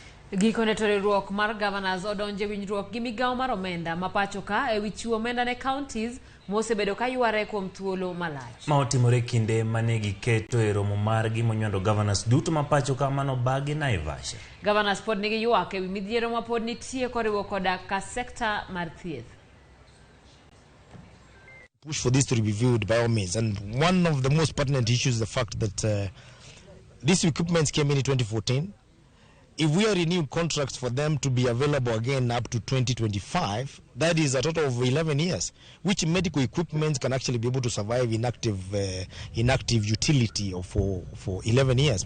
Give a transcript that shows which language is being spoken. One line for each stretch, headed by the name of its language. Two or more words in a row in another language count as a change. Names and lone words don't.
Luo (Kenya and Tanzania): Gikone to riwruok mar Gavanas odonjo winjruok gi migao mar omenda mapacho ka ewi chiwo omenda ne counties mosebedo ka yware kuom thuolo malach. Ma otimore kinde mane giketo e romo margi monywando Gavanas duto mapacho ka mano bagi Naivasha. Gavanas pod nigi ywak ewi midhiero ma pod nitie koriwo koda ka sekta mar thieth.
English: Push for this to be reviewed by all means, and one of the most pertinent issues is the fact that these equipments came in 2014. If we are renewing contracts for them to be available again up to 2025, that is a total of 11 years, which medical equipment can actually be able to survive inactive utility for 11 years.